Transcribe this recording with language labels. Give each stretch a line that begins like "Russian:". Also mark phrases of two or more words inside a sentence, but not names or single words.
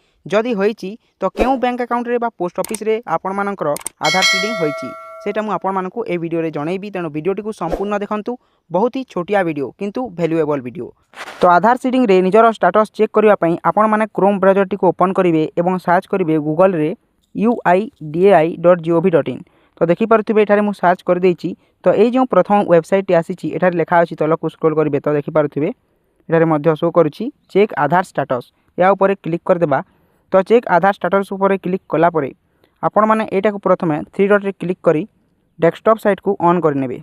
Odia: ଯଦି ହୋଇଛି ତ କେଉଁ
English: bank account
Odia: ରେ ବା
English: post office
Odia: ରେ ଆପଣ ମାନଙ୍କର
English: Aadhaar seeding
Odia: ହୋଇଛି ସେଇଟା ମୁଁ ଆପଣ ମାନଙ୍କୁ ଏ ଭିଡିଓ ରେ ଜଣେଇବି। ତେଣୁ ଭିଡିଓଟି କୁ ସମ୍ପୂର୍ଣ୍ଣ ଦେଖନ୍ତୁ। ବହୁତ ହି ଛୋଟିଆ ଭିଡିଓ କିନ୍ତୁ
English: valuable video.
Odia: ତ
English: Aadhaar seeding
Odia: ରେ ନିଜର ଷ୍ଟାଟସ ଚେକ କରିବା ପାଇଁ ଆପଣ ମାନେ
English: Chrome browser
Odia: ଟି କୁ ଓପନ କରିବେ ଏବଂ ସର୍ଚ୍ଚ କରିବେ ଗୁଗଲ ରେ uidai.gov.in। ତ ଦେଖି ପାରୁଥିବେ ଏଠାରେ ମୁଁ ସର୍ଚ୍ଚ କରି ଦେଇଛି। ତ ଏ ଯୋ ପ୍ରଥମ ୱେବସାଇଟ ଟି ଆସିଛି ଏଠାରେ ଲେଖା ଅଛି ତଳକୁ ସ୍କ୍ରୋଲ କରିବେ ତ ଦେଖି ପାରୁଥିବେ ଏଠାରେ ମଧ୍ୟ ଶୋ କରୁଛି
English: check Aadhaar status.
Odia: ଯା ଉପରେ କ୍ଲିକ କରି ଦେବା। ତ
English: check Aadhaar status
Odia: ଉପରେ କ୍ଲିକ କଲା ପରେ ଆପଣ ମାନେ ଏଇଟା କୁ ପ୍ରଥମେ 3 ଡଟ ରେ କ୍ଲିକ କରି
English: desktop site
Odia: କୁ ଅନ କରି ନେବେ।